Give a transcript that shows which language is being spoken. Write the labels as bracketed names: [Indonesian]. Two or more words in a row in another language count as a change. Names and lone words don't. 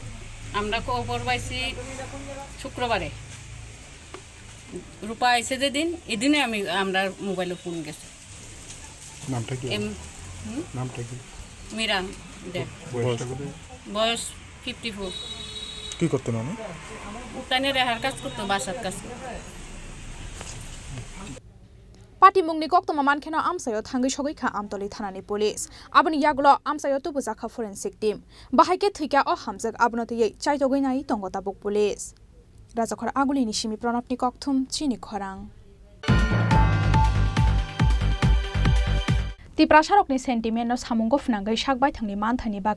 [Bangla] আমরা খবর পাইছি শুক্রবারে, রূপা আইসে যেদিন এদিনে আমরা মোবাইলে ফোন গেছে। নামটা কি? নামটা কি? মিরান দেব, বয়স 54। কি করতেন উনি? উঠানে রেহার কাজ করতো, বাসার কাজ করতো। [Kok Borok] पाटिमुंगनि कक्तमा मानखेना आमसायाव थांगै सगैखा आमतली थानानि पुलिस आबनि यागुलो आमसायाव तुबुजाखा [English] forensic team [Kok Borok] बाहायके थैका अ हामजक आबनतयै चाइजगैनाय तंगताबुक पुलिस राजाखर आगुलिनि सिमि प्रणबनि कक्थुम चिनि खरां तिप्रासारकनि सेन्टिमेन्टनो सामुंगो फुनांगै सागबाय थांनि मानथानि बागै